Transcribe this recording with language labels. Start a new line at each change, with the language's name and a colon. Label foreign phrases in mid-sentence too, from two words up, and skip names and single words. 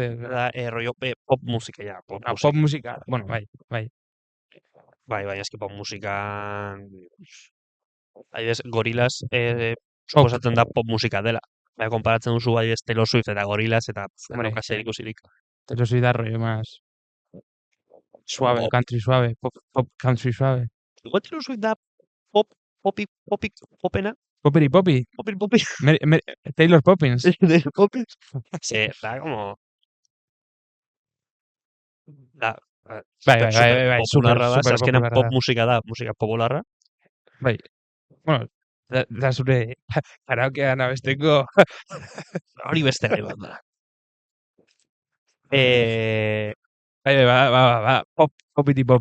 Basque: Da, rollo pop musika, ja. Pop musika, bueno, bai. Bai, eske pop musika... Adibidez, Gorillaz suposatzen da pop musika dela. Baina, konparatzen duzu adibidez Taylor Swift eta Gorillaz, eta Hombre, zer ikusirik. Taylor Swift da rollo
Spanish: más suave,
Basque: Pop.
Spanish: country suave, pop country suave.
Basque: Igual Taylor Swift da popena. Poppy. Taylor Poppins. Poppins. Sí, da como... Da, Bai, popularra da, super azkenan popularra pop da. musika da, musika popularra. Bai. Bueno, da zure karaokean abesteko. Hori beste gai bat da. Bai, popiti pop.